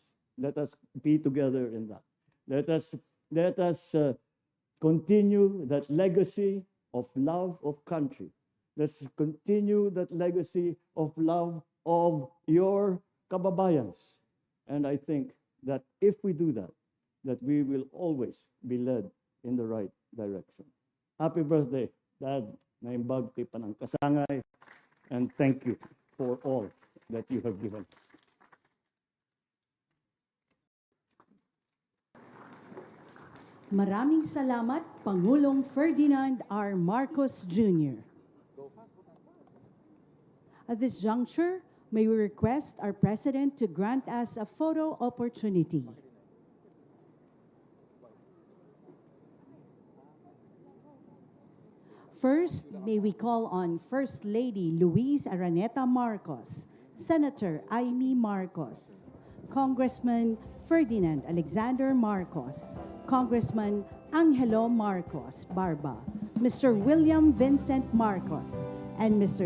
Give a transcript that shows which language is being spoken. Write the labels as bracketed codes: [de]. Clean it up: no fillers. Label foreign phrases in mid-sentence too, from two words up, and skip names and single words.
[en] Let us be together in that. Let us continue that legacy of love of country. Let's continue that legacy of love of your kababayans. And I think that if we do that, that we will always be led in the right direction. Happy birthday, Dad. [ilo] Naimbag ti panang kasangay. [en] And thank you for all that you have given us. [tl] Maraming salamat, Pangulong Ferdinand R. Marcos Jr. [en] At this juncture, may we request our President to grant us a photo opportunity. First, may we call on First Lady Luis Araneta Marcos, Senator Amy Marcos, Congressman Ferdinand Alexander Marcos, Congressman Angelo Marcos Barba, Mr. William Vincent Marcos, and Mr.